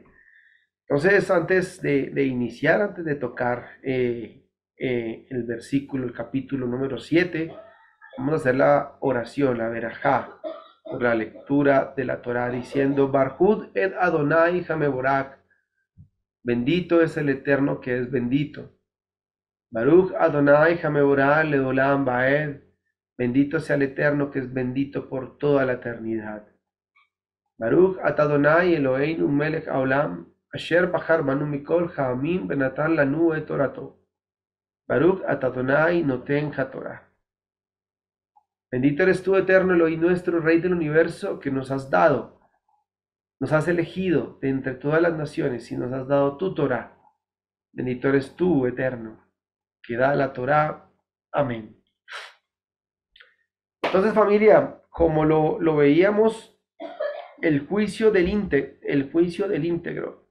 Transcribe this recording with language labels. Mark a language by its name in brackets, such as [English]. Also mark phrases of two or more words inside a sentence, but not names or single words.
[Spanish] Entonces, antes de iniciar, antes de tocar el versículo, el capítulo número 7, vamos a hacer la oración, la verajá, por la lectura de la Torá, diciendo, [Hebrew] ברכו את אדני המבורך, [Spanish] bendito es el Eterno que es bendito. [Hebrew] ברוך אדני המבורך לעולם ועד, [Spanish] bendito sea el Eterno que es bendito por toda la eternidad. [Hebrew] ברוך אתה אדני אלהינו מלך העולם, אשר בחר בנו מכל העמים ונתן לנו את תורתו. ברוך אתה אדני נותן התורה. [Spanish] Bendito eres tú, eterno Elohim nuestro, Rey del universo, que nos has dado, nos has elegido de entre todas las naciones y nos has dado tu Torah. Bendito eres tú, eterno, que da la Torah. Amén. Entonces, familia, como lo veíamos, el juicio del íntegro.